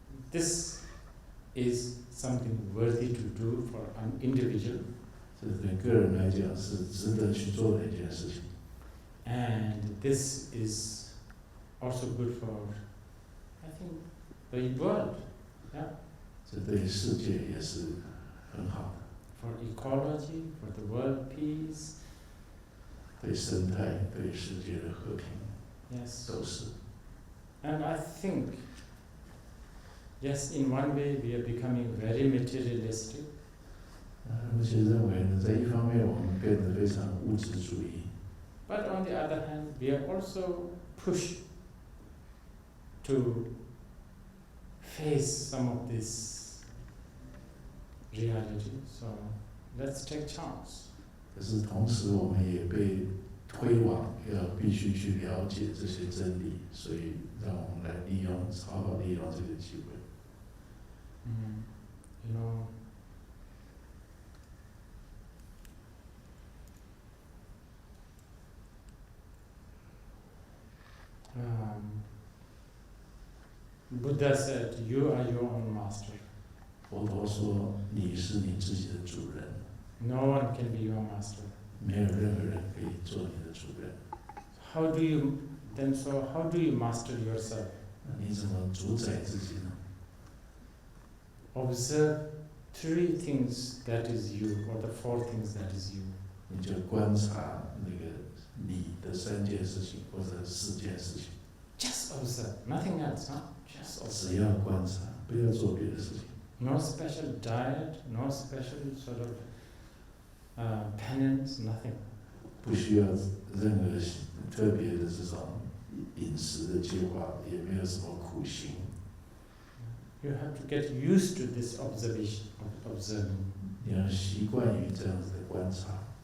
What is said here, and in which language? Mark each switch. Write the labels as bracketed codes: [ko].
[en] This is something worthy to do for an individual. [zh] 这对个人来讲是值得去做的一件事情。 [en] And this is also good for, I think, the world. Yeah? [zh] 这对世界也是很好的， [en] For ecology, for the world peace. [zh] 对生态、对世界的和平 [en] Yes. [zh] 都是。 [en] And I think, yes, in one way we are becoming very materialistic. [zh] 目前认为呢，在一方面我们变得非常物质主义， [en] But on the other hand, we are also pushed to face some of this reality. So let's take chance. [zh] 可是同时我们也被推往必须去了解这些真理，所以让我们来好好利用这个机会。 [en] You know, Buddha said, you are your own master. [zh] 佛陀说你是你自己的主人， [en] No one can be your master. [zh] 没有任何人可以做你的主人。 [en] How do you master yourself? [zh] 那你怎么主宰自己呢？ [en] Observe 3 things that is you, or the 4 things that is you. [zh] 你就观察那个你的3件事情或者4件事情， [en] Just observe, nothing else, huh? Just observe. [zh] 只要观察，不要做别的事情。 [en] No special diet, no special sort of penance, nothing. [zh] 不需要任何特别的这种饮食的计划，也没有什么苦行。 [en] You have to get used to this observation, observing. [zh] 你要习惯于这样子的观察。